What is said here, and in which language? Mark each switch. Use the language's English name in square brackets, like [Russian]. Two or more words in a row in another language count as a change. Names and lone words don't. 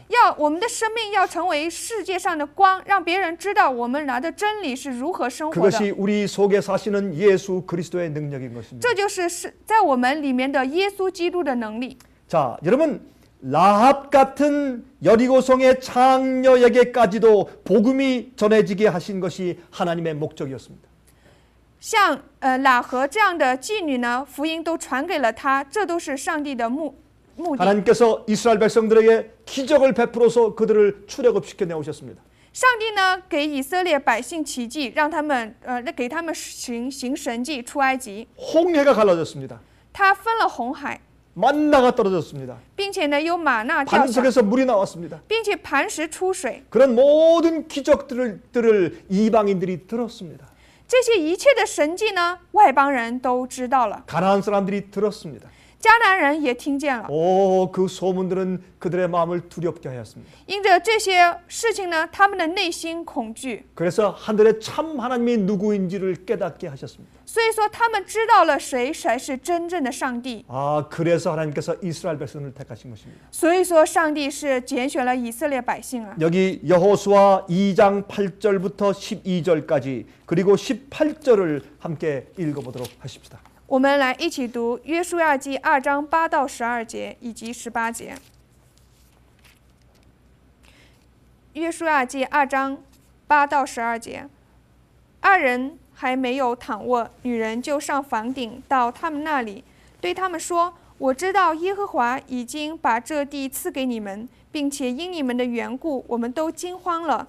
[Chinese] 我们的生命要成为世界上的光，让别人知道我们拿的真理是如何生活 [Korean] 그것이 [Chinese] 的。 [Korean] 우리 속에 사시는 예수 그리스도의 능력인 것입니다. [Chinese] 这就是在我们里面的耶稣基督的能力。 [Korean] 자, 여러분 라합 같은 여리고성의 장녀에게까지도 복음이 전해지게 하신 것이 하나님의 목적이었습니다. [Chinese] 像喇合这样的妓女呢，福音都传给了她，这都是上帝的目的。 [Korean] 하나님께서 이스라엘 백성들에게 기적을 베풀어서 그들을 출애굽시켜 내오셨습니다. [Chinese] 上帝呢给以色列百姓奇迹，让他们给他们行神迹出埃及。 [Korean] 홍해가 갈라졌습니다. [Chinese] 他分了红海， [Korean] 만나가 떨어졌습니다. [Chinese] 并且呢有玛纳掉下， [Korean] 반석에서 물이 나왔습니다. [Chinese] 并且磐石出水。 [Korean] 그런 모든 기적들을 이방인들이 들었습니다. [Chinese] 这些一切的神迹呢，外邦人都知道了， [Korean] 가나안 사람들이 들었습니다. [Chinese] 迦南人也听见了。 [Korean] 그 소문들은 그들의 마음을 두렵게 하였습니다. [Chinese] 因着这些事情呢，他们的内心恐惧， [Korean] 그래서 하늘의 참 하나님이 누구인지를 깨닫게 하셨습니다. [Chinese] 所以说他们知道了谁才是真正的上帝。 [Korean] 그래서 하나님께서 이스라엘 백성을 택하신 것입니다. [Chinese] 所以说上帝是拣选了以色列百姓啊。 [Korean] 여기 여호수아 2장 8절부터 12절까지 그리고 18절을 함께 읽어보도록 하십시다. [Chinese] 我们来一起读约书亚记2章8到12节以及18节。约书亚记2章8到12节，二人还没有躺卧，女人就上房顶到他们那里，对他们说：“我知道耶和华已经把这地赐给你们，并且因你们的缘故，我们都惊慌了。